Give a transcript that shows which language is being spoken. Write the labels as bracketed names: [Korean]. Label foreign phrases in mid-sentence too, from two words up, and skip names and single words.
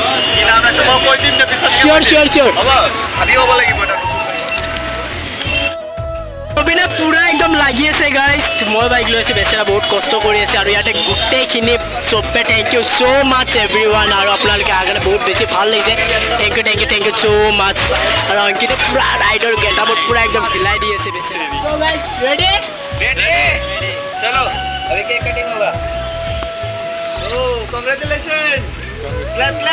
[Assamese] চিয়'ৰ ৰবিনে পুৰা একদম লাগি আছে গাইজ মই বাইক লৈ আছোঁ বেচেৰা বহুত কষ্ট কৰি আছে আৰু ইয়াতে গোটেইখিনি চবে [English] thank you so much everyone [Assamese] আৰু আপোনালোকে আগতে বহুত বেছি ভাল লাগিছে [English] thank you so much [Assamese] আৰু অংকিতে পুৰা ৰাইডৰ গেটাবত পুৰা একদম হিলাই দি আছে বেচেৰা [English] so guys ready [Hindi] चलो अभी [English] cake cutting [Hindi] होगा [English] oh congratulation clap